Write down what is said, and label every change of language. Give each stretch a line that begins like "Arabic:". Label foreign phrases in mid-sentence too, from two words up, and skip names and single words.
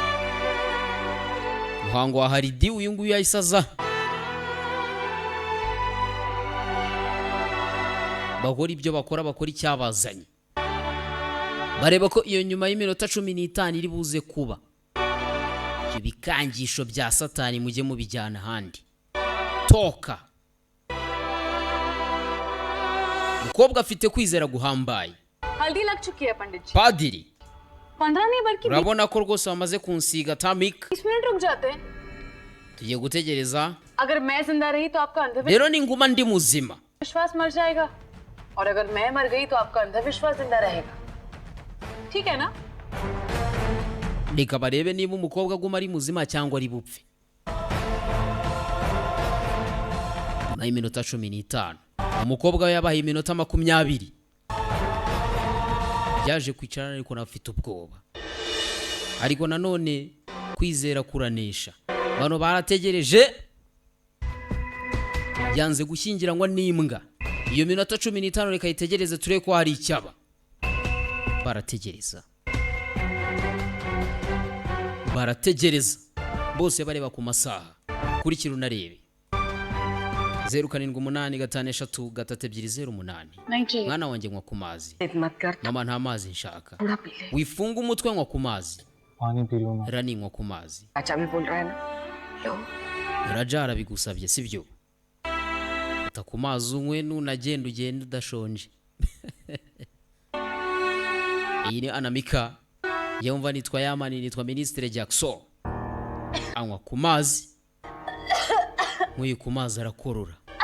Kinyarwanda: muhango wa haridi uyu nguyu yayisaza, bakora ibyo bakora, bakora icyabazanye, bareba ko iyo nyuma y'iminota 15 iri buze kuba. ibyo bikangisho bya satani mujye mubijyana ahandi. toka. umukobwa afite kwizera guhambaye.
Hindi: हल्दी लग चुकी है पंडित जी।
Kinyarwanda: padiri
Hindi: 15 नहीं बल्कि
Kinyarwanda: urabona ko rwose bamaze kunsiga tamik.
Hindi: 20 मिनट रुक जाते हैं।
Kinyarwanda: tugiye gutegereza
Hindi: अगर मैं जिंदा रही तो आपका
Kinyarwanda: rero ninguma ndi muzima,
Hindi: अंधविश्वास मर जाएगा, और अगर मैं मर गई तो आपका अंधविश्वास जिंदा रहेगा। ठीक है ना?
Kinyarwanda: reka barebe niba umukobwa aguma ari muzima cyangwa ari bupfe. nyuma y'iminota 15 umukobwa we yabaye iminota 20. yaje kwicarana ariko nafite ubwoba, ariko nanone kwizera kuranesha. bano barategereje, yanze gushyingiranwa n'imbwa. iyo minota 15 reka itegereze turebe ko hari icyaba. barategereza, barategereza bose bareba ku masaha. kurikira unarebe 0785533208.
Hindi: नहीं चाहिए।
Kinyarwanda: mwana wanjye nywa ku mazi.
Hindi: मत कर,
Kinyarwanda: mama nta mazi nshaka.
Hindi: थोड़ा पी ले।
Kinyarwanda: wifunga umutwe nywa ku mazi.
Hindi: पानी पी लो ना।
Kinyarwanda: Rani nywa ku mazi.
Hindi: अच्छा भी बोल रहा है ना? लो।
Kinyarwanda: Raja arabigusabye sibyo? Fata ku mazi unywe, nunagenda ugenda udashonje. iyi ni Anamika, yumva nitwa Yamani, nitwa Ministre Jackson. anywa ku mazi, nk'uyu ku mazi arakorora.